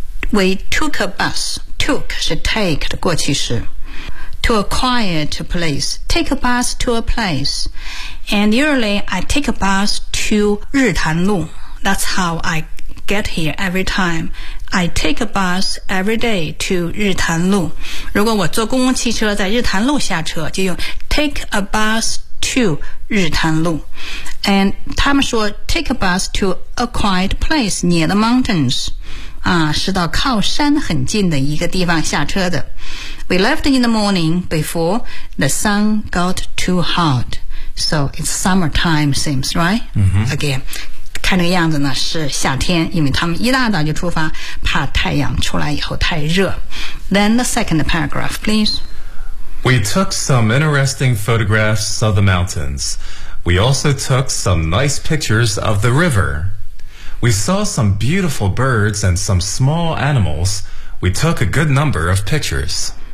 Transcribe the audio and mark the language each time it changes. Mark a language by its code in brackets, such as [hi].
[en] We took a busTook [zh] 是 take 的过去式 [en] To a quiet place Take a bus to a place And usually I take a bus to 日潭路 That's how I get here every time I take a bus every day to 日潭路 [zh] 如果我坐公共汽车在日潭路下车就用 [en] take a bus to 日潭路 [zh] And 他们说 [en] take a bus to a quiet place near the mountains [zh] 是到靠山很近的一个地方下车的。 [en] We left in the morning before the sun got too hot. So it's summertime, seems, right?、 Mm-hmm. [zh] Again, 看这个样子呢是夏天因为他们一大早就出发怕太阳出来以后太热。 [en] Then the second paragraph, please. We took some interesting photographs of the mountains. We also took some nice pictures of the river. We saw some beautiful birds and some small animals. We took a good number of pictures.